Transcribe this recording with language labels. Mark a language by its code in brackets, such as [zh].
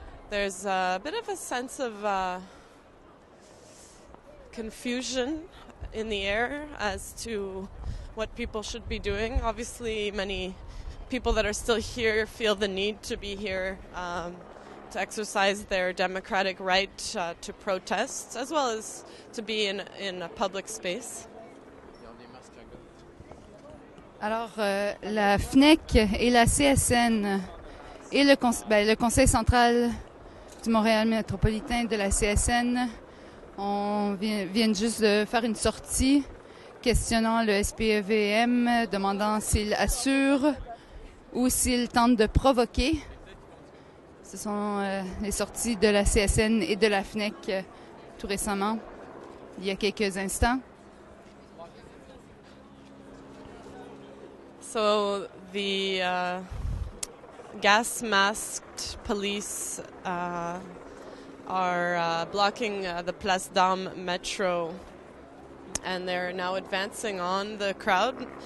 [en] There's a bit of a sense of confusion in the air as to what people should be doing. Obviously, many people that are still here feel the need to be here to exercise their democratic right to protest, as well as to be in a public space. [fr] Alors, la FNEC et la CSN et le Conseil central du Montréal métropolitain de la CSN viennent juste de faire une sortie questionnant le SPEVM, demandant s'il assure ou s'il tente de provoquer. Ce sont les sorties de la CSN et de la FNEC tout récemment, il y a quelques instants. [en] So the gas-masked police are blocking the Place d'Armes metro, and they're now advancing on the crowd.